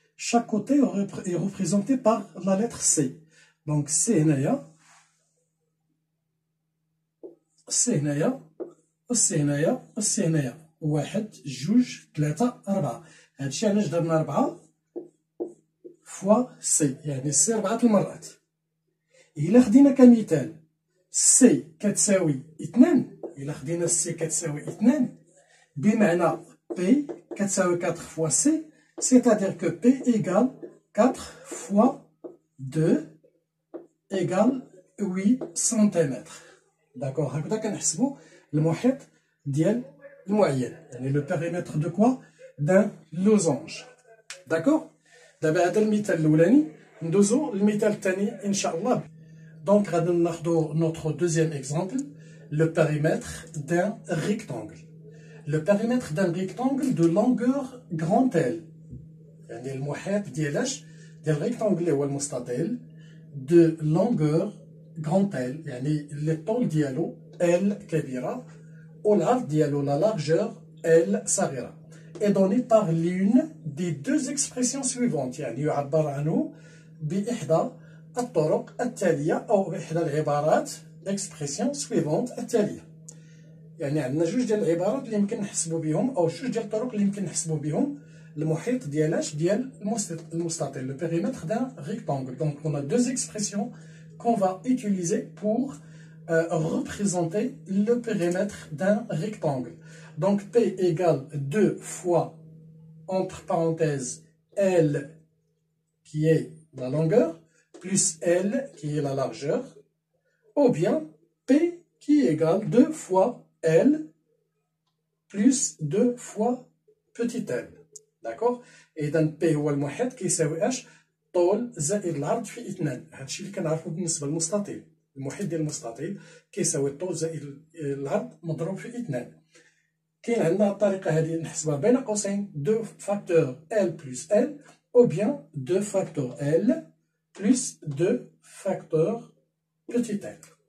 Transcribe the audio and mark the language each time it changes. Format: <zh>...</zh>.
<fr>Chaque côté est représenté par la lettre C. Donc C</fr> <ar>هنايا السي هنايا السي هنايا السي هنايا 1 2 3 4 هادشي علاش درنا 4 فوا سي يعني السي 4 المرات. إلا خدينا كمثال سي كتساوي 2 إلا خدينا السي كتساوي 2 بمعنى بي كتساوي 4 فوا سي</ar> <fr>c'est-à-dire que P égale 4 fois 2 égale 8 cm. D'accord.</fr> <ar>هكذا كنحسبوا المحيط ديال المعين يعني</ar> <fr>le périmètre de quoi d'un losange. D'accord.</fr> <ar>دابا هذا المثال الاولاني ندوزو للمثال الثاني ان شاء الله. دونك غادي ناخذوا</ar> <fr>notre deuxième exemple le périmètre d'un rectangle. Le périmètre d'un rectangle de longueur grand L</fr> <ar>يعني المحيط ديالاش ديال الريكتانغل اللي هو المستطيل</ar> <fr>de longueur grand L</fr> <ar>يعني لي طول ديالو L كبيرة والعرض ديالو</ar> <fr>la largeur</fr> <ar>L صغيرة</ar> <fr>est donné par l'une des deux expressions suivantes</fr> <ar>يعني يعبر عنه بإحدى الطرق التالية أو بإحدى العبارات</ar> <fr>expression suivante</fr> <ar>التالية. يعني عندنا جوج ديال العبارات اللي يمكن نحسبوا بهم أو جوج ديال الطرق اللي يمكن نحسبوا بهم المحيط ديالاش ديال المستطيل</ar> <fr>le périmètre d'un rectangle. Donc on a deux expressions qu'on va utiliser pour représenter le périmètre d'un rectangle. Donc P égale 2 fois entre parenthèses L qui est la longueur plus L qui est la largeur ou bien P qui égale 2 fois L plus 2 fois petit l. D'accord.</fr> <ar>إذا P هو المحيط كيساوي اش طول زائد العرض في 2. هادشي اللي كنعرفو بالنسبة للمستطيل. المحيط ديال المستطيل كيساوي الطول زائد العرض مضروب في 2. كاين عندنا الطريقة هذه نحسبها بين قوسين 2 فاكتور</ar> <fr>L plus L ou bien</fr> <ar>2 فاكتور L plus 2 فاكتور petit l.</ar>